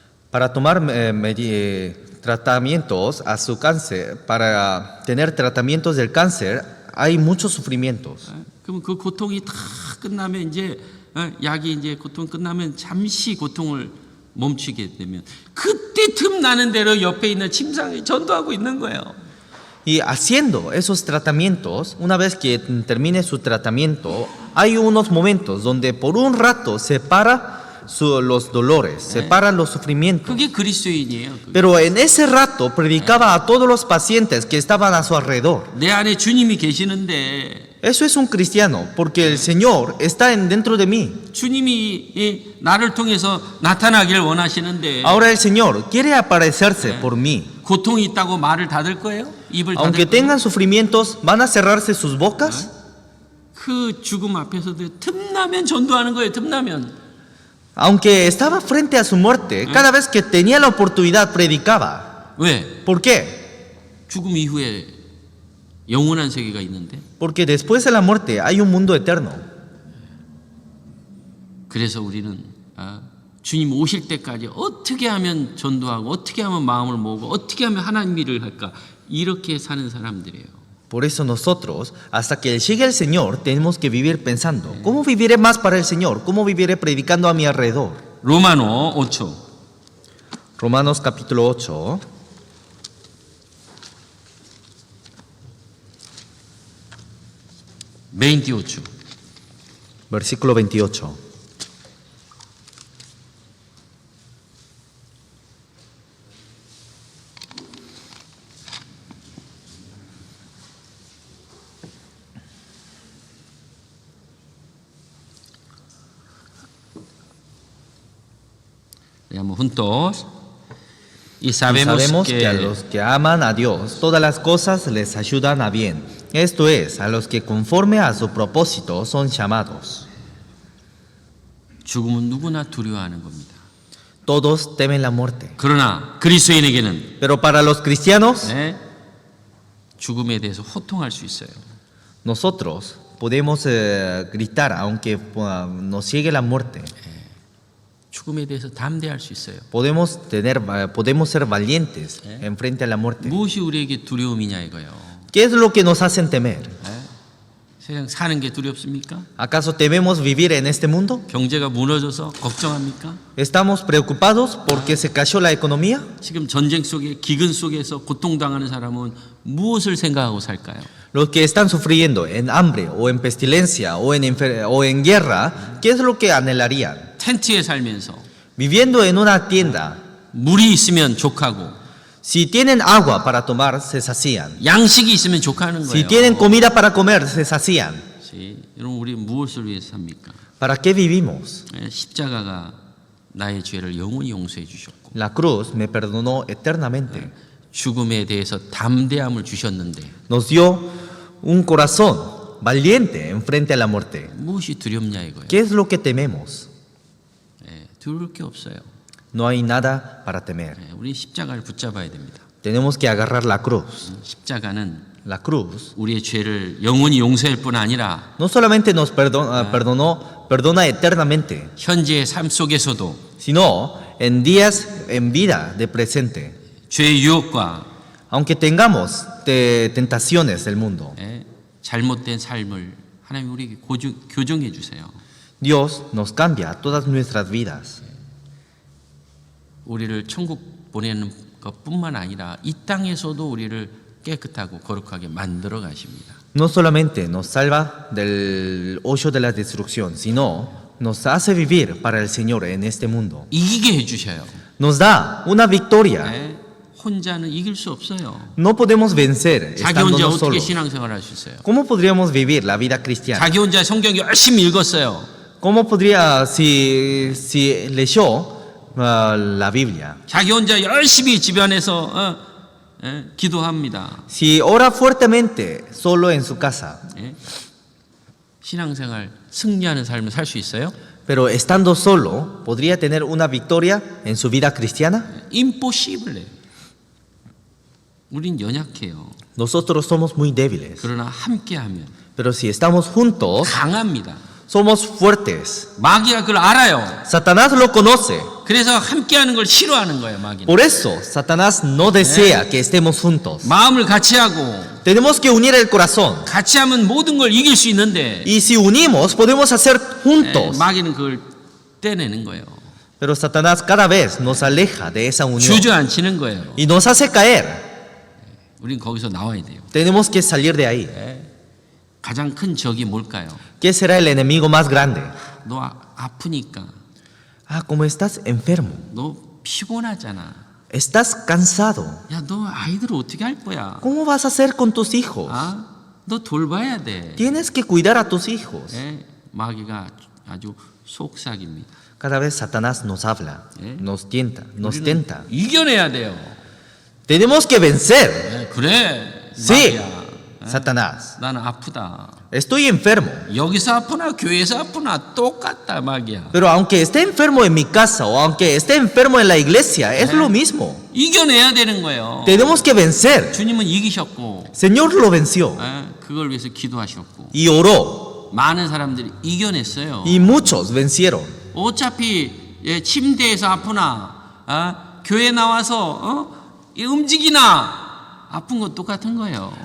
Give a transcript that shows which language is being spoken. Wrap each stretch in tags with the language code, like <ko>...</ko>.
<es>Para tomar tratamientos a su cáncer, para tener tratamientos del cáncer, hay muchos sufrimientos.</es> <ko>예? 그러면 그 고통이 다 끝나면 이제 약이 이제 고통 끝나면 잠시 고통을 멈추게 되면 그때 틈 나는 대로 옆에 있는 침상에 전도하고 있는 거예요.</ko> <es>Y haciendo esos tratamientos, una vez que termine su tratamiento, hay unos momentos donde por un rato separa los dolores, separan los sufrimientos.</es> <ko>그게 그리스도인이에요.</ko> <es>Pero en ese rato predicaba a todos los pacientes que estaban a su alrededor.</es> <ko>내 안에 주님이 계시는데</ko> <es>Eso es un cristiano, porque el Señor está dentro de mí.</es> <ko>주님이 나를 통해서 나타나길 원하시는데</ko> <es>Ahora el Señor quiere aparecerse por mí.</es> <ko>고통이 있다고 말을 닫을 거예요? 입을</ko> <es>Aunque</es> <ko>닫을 거예요?</ko> <es>tengan sufrimientos, ¿van a cerrarse sus bocas?</es> <ko>그 죽음 앞에서도 틈나면 전도하는 거예요. 틈나면.</ko> <es>Aunque estaba frente a su muerte, cada vez que tenía la oportunidad predicaba.</es> <ko>왜?</ko> <es>¿Por qué?</es> <ko>죽음 이후에 영원한 세계가 있는데.</ko> <es>Porque después de la muerte hay un mundo eterno.</es> <ko>그래서 우리는 주님 오실 때까지 어떻게 하면 전도하고 어떻게 하면 마음을 모으고 어떻게 하면 하나님 일을 할까 이렇게 sa는 사람들이에요.</ko> <es>Por eso nosotros, hasta que llegue el Señor, tenemos que vivir pensando, ¿cómo viviré más para el Señor? ¿Cómo viviré predicando a mi alrededor?</es> <ko>로마노 5초.</ko> <es>Romanos capítulo 8, versículo 28. Leamos juntos. Y Y sabemos sabemos que a que los que aman a Dios, todas las cosas les ayudan a bien. Esto es, a los que conforme a su propósito son llamados.</es> <ko>죽음은 누구나 두려워하는 겁니다.</ko> <es>Todos temen la muerte.</es> <ko>그러나 그리스도인에게는</ko> <es>Pero para los cristianos,</es> <ko>죽음에 대해서 호통할 수 있어요.</ko> <es>nosotros podemos gritar aunque nos llegue la muerte.</es> <ko>죽음에 대해서 담대할 수 있어요.</ko> <es>Podemos ser valientes en frente a la muerte.</es> <ko>무엇이 우리에게 두려움이냐 이거요.</ko> <es>¿Qué es lo que nos hacen temer?</es> <ko>세상 사는 게 두렵습니까?</ko> <es>¿Acaso tememos vivir en este mundo?</es> <ko>경제가 무너져서 걱정합니까?</ko> <es>¿Estamos preocupados porque se cayó la economía?</es> <ko>지금 전쟁 속에 기근 속에서 고통당하는 사람은 무엇을 생각하고 살까요?</ko> <es>Los que están sufriendo en hambre o en pestilencia o en guerra, ¿qué es lo que anhelarían?</es> <ko>텐트에 살면서</ko> <es>Viviendo en una tienda,</es> <ko>물이 있으면 족하고</ko> <es>si tienen agua para tomar, se sacían.</es> <ko>양식이 있으면 족하는</ko> <es>Si</es> <ko>거예요.</ko> <es>tienen comida para comer, se sacían.</es> <ko>여러분 우리 무엇을 위해서 삽니까?</ko> <es>¿Para qué vivimos?</es> <ko>십자가가 나의 죄를 영원히 용서해 주셨고</ko> <es>La cruz me perdonó eternamente.</es> <ko>죽음에 대해서 담대함을 주셨는데</ko> <es>Nos dio un corazón valiente enfrente a la muerte.</es> <ko>무엇이 두렵냐 이거예요.</ko> <es>¿Qué es lo que tememos?</es> <ko>두려울 게 없어요.</ko> <es>No hay nada para temer.</es> <ko>우리 십자가를 붙잡아야 됩니다.</ko> <es>Tenemos que agarrar la cruz.</es> <ko>십자가는</ko> <es>La cruz</es> <ko>우리의 죄를 영원히 용서할 뿐 아니라</ko> <es>no solamente nos perdona eternamente,</es> <ko>현재의 삶 속에서도</ko> <es>sino en vida de presente.</es> <ko>죄의 유혹과</ko> <es>Aunque tengamos tentaciones del mundo,</es> <ko>잘못된 삶을 하나님 우리에게 교정해 주세요.</ko> <es>Dios nos cambia todas nuestras vidas.</es> <ko>우리를 천국 보내는 것뿐만 아니라 이 땅에서도 우리를 깨끗하고 거룩하게 만들어 가십니다.</ko> <es>No solamente nos salva del hoyo de la destrucción, sino nos hace vivir para el Señor en este mundo.</es> <ko>이기게 해주셔요.</ko> <es>Nos da una victoria.</es> <ko>네, 혼자는 이길 수 없어요.</ko> <es>No podemos vencer</es> <ko>자기 혼자</ko> <es>estándonos</es> <ko>어떻게</ko> <es>solos.</es> <ko>신앙생활 할 수 있어요?</ko> <es>¿Cómo podríamos vivir la vida cristiana?</es> <ko>자기 혼자 성경 열심히 읽었어요.</ko> <es>¿Cómo podría, si leyó la Biblia,</es> <ko>자기 혼자 열심히 집안에서 기도합니다.</ko> <es>si ora fuertemente solo en su casa,</es> <ko>예? 신앙생활 승리하는 삶을 살 수 있어요?</ko> <es>pero estando solo, podría tener una victoria en su vida cristiana?</es> <en>impossible.</en> <ko>우린 연약해요.</ko> <es>Nosotros somos muy débiles,</es> <ko>그러나 함께하면</ko> <es>pero si estamos juntos,</es> <ko>강합니다.</ko> <es>somos fuertes.</es> <ko>마귀가 그걸 알아요.</ko> <es>Satanás lo conoce.</es> <ko>그래서 함께하는 걸 싫어하는 거예요, 마귀는.</ko> <es>Por eso, Satanás no desea que estemos juntos.</es> <ko>마음을 같이 하고</ko> <es>Tenemos que unir el corazón.</es> <ko>같이 하면 모든 걸 이길 수 있는데</ko> <es>Y si unimos, podemos hacer juntos.</es> <ko>마귀는 그걸 떼내는 거예요.</ko> <es>Pero Satanás cada vez nos aleja de esa unión</es> <ko>주저앉히는 거예요.</ko> <es>y nos hace caer.</es> <ko>우린 거기서 나와야 돼요.</ko> <es>Tenemos que salir de ahí.</es> <ko>가장 큰 적이 뭘까요?</ko> <es>¿Qué será el enemigo más grande?</es> <ko>너 아프니까</ko> <es>Ah, como estás enfermo,</es> <ko>너 피곤하잖아.</ko> <es>estás cansado.</es> <ko>야, 너 아이들 어떻게 할 거야?</ko> <es>¿Cómo vas a hacer con tus hijos?</es> <ko>아, 너 돌봐야 돼.</ko> <es>Tienes que cuidar a tus hijos.</es> <ko>예, 마귀가 아주 속삭입니다.</ko> <es>Cada vez Satanás nos habla, nos tienta, nos tenta.</es> <ko>이겨내야 돼요.</ko> <es>Tenemos que vencer.</es> <ko>예, 그래,</ko> <es>Sí,</es> <ko>마귀야.</ko> <es>Satanás.</es> <ko>나는 아프다.</ko> <es>Estoy enfermo.</es> <ko>여기서 아프나 교회에서 아프나 똑같다, 마귀야.</ko> <es>Pero aunque esté enfermo en mi casa o aunque esté enfermo en la iglesia, es lo mismo.</es> <ko>이겨내야 되는 거예요.</ko> <es>Tenemos que vencer.</es> <ko>주님은 이기셨고,</ko> <es>Señor lo venció</es> <ko>그걸 위해서 기도하셨고,</ko> <es>y oró</es> <ko>많은 사람들이 이겨냈어요.</ko> <es>y muchos vencieron.</es> <ko>어차피 침대에서 아프나, 교회 나와서 움직이나 아픈 건 똑같은 거예요.</ko>